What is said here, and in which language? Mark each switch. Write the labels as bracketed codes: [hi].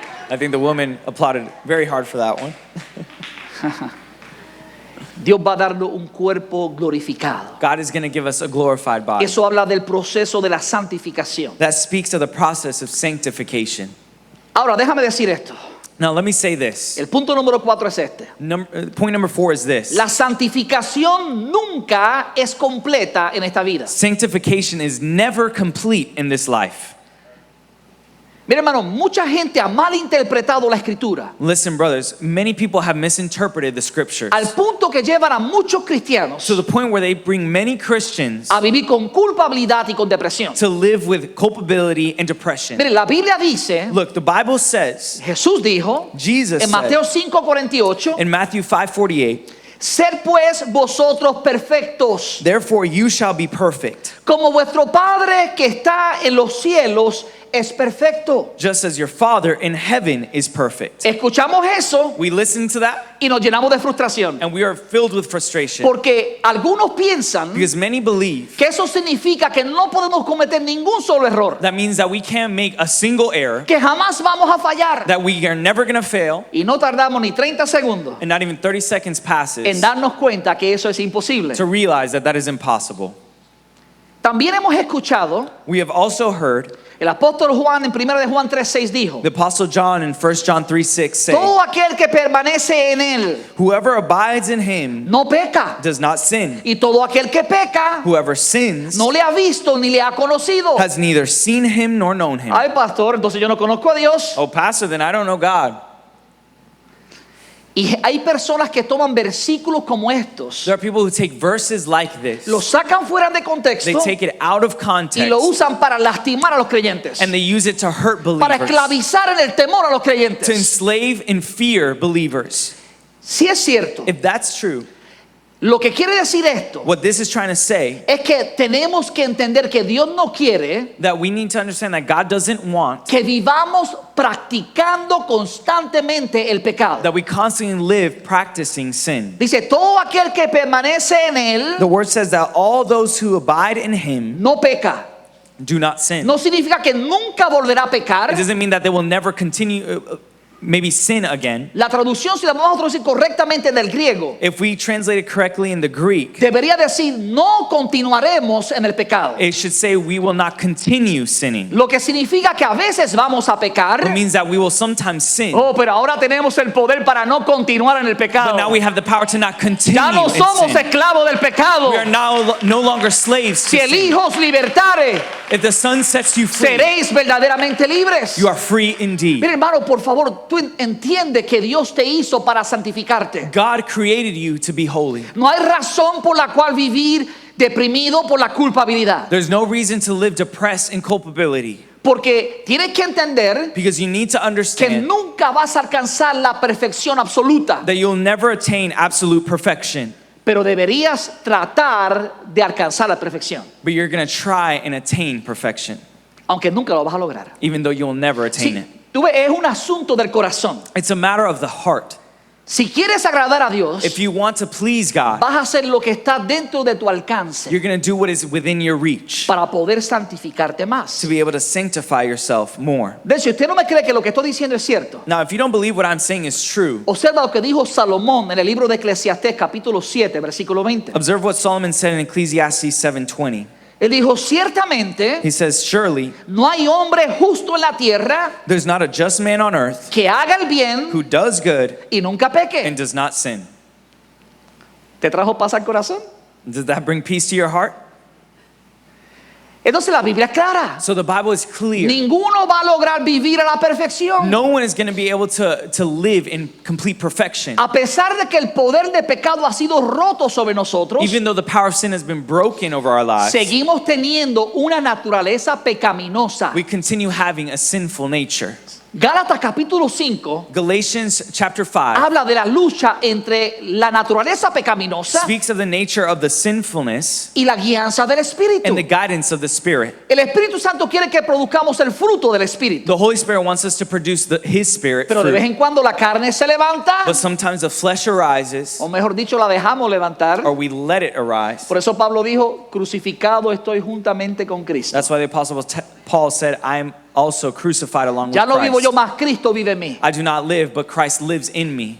[en] I think the woman applauded very hard for that one. [es] Dios va a darnos un cuerpo glorificado. [en] God is going to give us a glorified body. [es] Eso habla del proceso de la santificación. [en] That speaks of the process of sanctification. [es] Ahora, déjame decir esto. [en] Now, let me say this. [es] El punto número 4 es este. [en] Point number 4 is this. [es] La santificación nunca es completa en esta vida. [en] Sanctification is never complete in this life. [es] Mira, hermano, mucha gente ha malinterpretado la escritura [en] Listen, brothers, many people have misinterpreted the scriptures [es] al punto que llevan a muchos cristianos [en] to the point where they bring many Christians [es] a vivir con culpabilidad y con depresión. [en] to live with culpability and depression. [es] Mire, la Biblia dice, [en] Look, the Bible says, [es] Jesús dijo [en] Jesus [es] en [en] said [es] Mateo 5:48, [en] in Matthew 5:48, [es] ser pues vosotros perfectos, [en] therefore you shall be perfect, [es] como vuestro Padre que está en los cielos es perfecto. [en] just as your Father in heaven is perfect. [es] Escuchamos eso [en] We listen to that [es] y nos llenamos de frustración, [en] and we are filled with frustration [es] porque algunos piensan [en] because many believe [es] que eso significa que no podemos cometer ningún solo error, [en] that means that we can't make a single error, [es] que jamás vamos a fallar. [en] that we are never going to fail, [es] Y no tardamos ni 30 segundos [en] and not even 30 seconds passes [es] en darnos cuenta que eso es imposible. [en] to realize that that is impossible. [es] También hemos escuchado, [en] We have also heard [es] el apóstol Juan en 1 de Juan 3:6 dijo, [en] the Apostle John in 1 John 3:6 say, [es] todo aquel que permanece en él [en] whoever abides in him [es] no peca, [en] does not sin. [es] y todo aquel que peca [en] Whoever sins [es] no le ha visto ni le ha conocido. [en] has neither seen him nor known him. [es] Ay, pastor, entonces yo no conozco a Dios. [en] Oh, pastor, then I don't know God. [es] Y hay personas que toman versículos como estos, [en] There are people who take verses like this, [es] los sacan fuera de [en] they [es] contexto [en] take it out of [es] y [en] context, [es] lo usan para lastimar a los creyentes, [en] and they use it to hurt [es] para [en] believers, [es] esclavizar en el temor a los [en] to [es] creyentes. [en] enslave and fear believers. [es] Si es cierto, [en] If that's true, [es] lo que quiere decir esto [en] what this is trying to say, [es] es que tenemos que entender que Dios no quiere [en] that we need to understand that God doesn't want [es] que vivamos practicando constantemente el pecado. [en] that we constantly live practicing sin. [es] Dice, todo aquel que permanece en él [en] The word says that all those who abide in him [es] no peca. [en] do not sin. [es] No significa que nunca volverá a pecar. [en] It doesn't mean that they will never continue, maybe sin again. [es] La traducción, si la vamos a traducir correctamente del griego, [en] If we translate it correctly in the Greek, [es] debería decir, no continuaremos en el pecado. [en] it should say we will not continue sinning. [es] Lo que significa que a veces vamos a pecar. [en] It means that we will sometimes sin, [es] Oh, pero ahora tenemos el poder para no continuar en el pecado. [en] but now we have the power to not continue [es] Ya no [en] in [es] somos [en] sin. [es] esclavos del pecado. [en] We are now no longer slaves to [es] Si el [en] sin. [es] Hijo os libertare, [en] If the Son sets you free, [es] seréis verdaderamente libres. [en] you are free indeed. [es] Mira, hermano, por favor, tú entiende que Dios te hizo para santificarte. [en] God created you to be holy. [es] No hay razón por la cual vivir deprimido por la culpabilidad. [en] There's no reason to live depressed in culpability, [es] Porque tienes que entender [en] because you need to [es] que [en] understand [es] nunca vas a alcanzar la perfección absoluta, [en] that you'll never attain absolute perfection, [es] pero deberías tratar de alcanzar la perfección, [en] but you're going to try and attain perfection, [es] aunque nunca lo vas a lograr. [en] even though you'll never attain it. [es] Tú ves, es un asunto del corazón. [en] It's a matter of the heart. [es] Si quieres agradar a Dios, [en] If you want to please God, [es] vas a hacer lo que está dentro de tu alcance [en] you're going to do what is within your reach [es] para poder santificarte más. [en] to be able to sanctify yourself more. [es] De hecho, si usted no me cree que lo que estoy diciendo es cierto, [en] Now, if you don't believe what I'm saying is true, [es] observa lo que dijo Salomón en el libro de Eclesiastés capítulo 7 versículo 20. [en] observe what Solomon said in Ecclesiastes 7:20. [es] Él dijo, ciertamente [en] He says, surely [es] no hay hombre justo en la tierra [en] there's not a just man on earth [es] que haga el bien [en] who does good [es] y nunca peque. [en] and does not sin. [es] ¿Te trajo paz al corazón? [en] Does that bring peace to your heart? [es] Entonces la Biblia es clara. [en] So the Bible is clear. [es] Ninguno va a lograr vivir a la perfección. [en] No one is going to be able to live in complete perfection. [es] A pesar de que el poder de pecado ha sido roto sobre nosotros, [en] Even though the power of sin has been broken over our lives, [es] seguimos teniendo una naturaleza pecaminosa. [en] we continue having a sinful nature. [es] Gálatas capítulo 5 [en] Galatians chapter 5 [es] habla de la lucha entre la naturaleza pecaminosa [en] speaks of the nature of the sinfulness [es] y la guianza del Espíritu. [en] and the guidance of the Spirit. [es] El Espíritu Santo quiere que produzcamos el fruto del Espíritu, [en] The Holy Spirit wants us to produce His Spirit [es] pero de vez [en] fruit, [es] en cuando la carne se levanta, [en] but sometimes the flesh arises, [es] o mejor dicho, la dejamos levantar. [en] or we let it arise. [es] Por eso Pablo dijo, crucificado estoy juntamente con Cristo. [en] That's why the Apostle Paul said, I am also crucified along with [es] Ya no vivo yo [en] Christ. [es] más, Cristo vive en mí. [en] I do not live, but Christ lives in me.